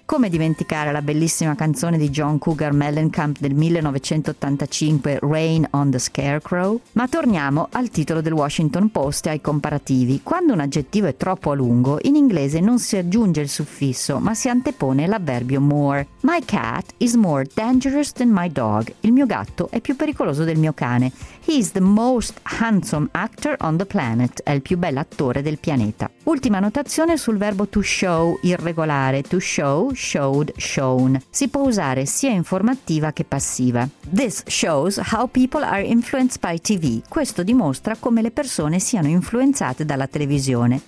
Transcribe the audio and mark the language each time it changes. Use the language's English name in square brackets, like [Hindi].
[Italian] Come dimenticare la bellissima canzone di John Cougar Mellencamp del 1985, Rain on the Scarecrow? Ma torniamo al titolo del Washington Post e ai comparativi. Quando un aggettivo è troppo a lungo, in inglese non si aggiunge il suffisso, ma si antepone l'avverbio more. [English] My cat is more dangerous than my dog. [Italian] Il mio gatto è più pericoloso del mio cane. [English] He is the most handsome actor on the planet. [Italian] È il più bel attore del pianeta. Ultima notazione sul verbo to show, irregolare. [English] To show, showed, shown. [Italian] Si può usare sia informativa che passiva. [English] This shows how people are influenced by TV. [Italian] Questo dimostra come le persone siano influenzate dalla televisione.